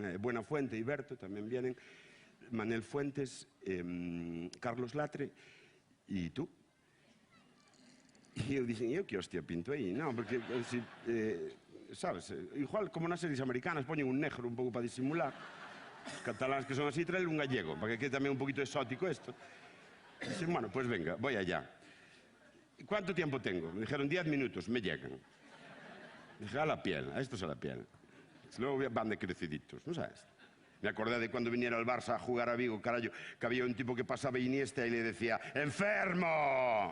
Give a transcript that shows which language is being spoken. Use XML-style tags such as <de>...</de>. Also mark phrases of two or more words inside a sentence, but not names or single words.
<gl>Buenafuente e Berto tamén vienen, Manel Fuentes, Carlos Latre e tú. E eu dixen, eu que hostia pinto aí? Non, porque, sabes, igual como nas series americanas poñen un negro un pouco para disimular, os cataláns que son así traen un gallego, para que quede tamén un poquito exótico isto. Dixen, bueno,</gl> <es>pues venga, voy allá. ¿Cuánto tiempo tengo? Me dijeron 10 minutos, me llegan. Dije, a la piel, a estos a la piel. Luego van de creciditos, ¿no sabes? Me acordé de cuando viniera el Barça a jugar a Vigo, carajo, que había un tipo que pasaba Iniesta y le decía, ¡enfermo!</es>